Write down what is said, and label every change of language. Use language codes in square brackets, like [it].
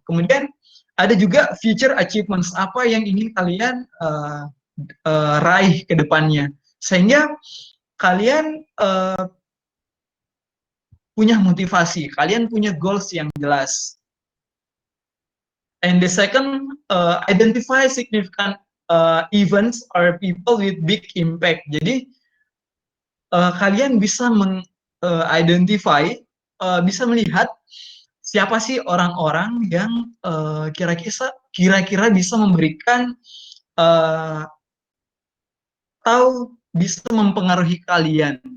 [id] Kemudian ada juga future achievements, apa yang ingin kalian raih ke depannya, sehingga kalian punya motivasi, kalian punya goals yang jelas. [en] And the second, identify significant events or people with big impact. [id] Jadi kalian bisa identify, bisa melihat siapa sih orang-orang yang kira-kira bisa memberikan atau bisa mempengaruhi kalian.